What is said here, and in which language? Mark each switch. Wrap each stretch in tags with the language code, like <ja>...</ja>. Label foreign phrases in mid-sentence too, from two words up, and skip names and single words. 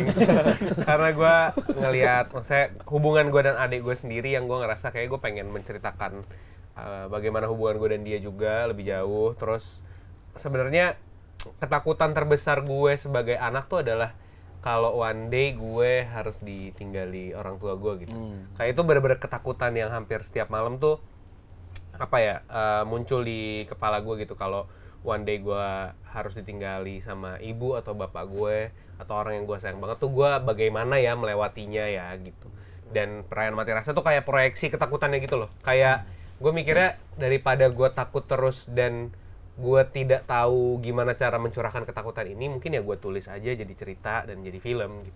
<id>Karena gue ngelihat, maksudnya hubungan gue dan adik gue sendiri yang gue ngerasa kayak gue pengen menceritakan bagaimana hubungan gue dan dia juga lebih jauh. Terus sebenarnya ketakutan terbesar gue sebagai anak tuh adalah kalau</id> <en>one day</en> <id>gue harus ditinggali orang tua gue gitu. Kayak itu bener-bener ketakutan yang hampir setiap malam tuh muncul di kepala gue gitu. Kalau</id> <en>one day</en> <id>gue harus ditinggali sama ibu atau bapak gue atau orang yang gue sayang banget tuh, gue bagaimana ya melewatinya ya gitu. Dan perayaan mati rasa tuh kayak proyeksi ketakutannya gitu loh. Kayak gue mikirnya daripada gue takut terus dan gue tidak tahu gimana cara mencurahkan ketakutan ini, mungkin ya gue tulis aja jadi cerita dan jadi film gitu.</id>